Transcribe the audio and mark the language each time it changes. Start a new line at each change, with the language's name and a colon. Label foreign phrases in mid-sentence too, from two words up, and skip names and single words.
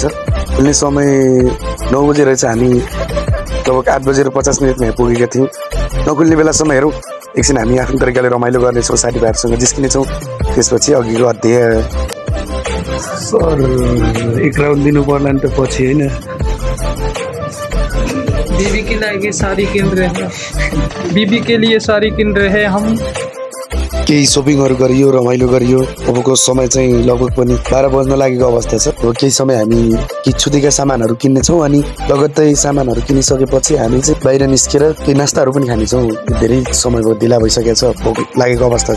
Nepali: खुल्ने समय 9 बजे रहेछ। हामी लगभग 8:50 यहाँ पुगेका थियौँ। नखुल्ने बेलासम्म हेरौँ। एकछिन हामी आफ्नो तरिकाले रमाइलो गर्नेछौँ, साथीभाइहरूसँग जिस्किनेछौँ। त्यसपछि अघिको अध्याय सर एक राउन्ड दिनु पर्ला नि त पछि, होइन?
Hindi: बीबी के लिए साड़ी किन रहे हैं, बीबी के लिए साड़ी किन रहे हैं हम।
Nepali: केही सपिङहरू गरियो, रमाइलो गरियो। अबको समय चाहिँ लगभग पनि 12 बज्न लागेको अवस्था छ। अब केही समय हामी केही छुटेका सामानहरू किन्नेछौँ। अनि लगत्तै सामानहरू किनिसकेपछि हामी चाहिँ बाहिर निस्केर केही नास्ताहरू पनि खानेछौँ। धेरै समय भयो, ढिला भइसकेको छ, भोक लागेको अवस्था छ।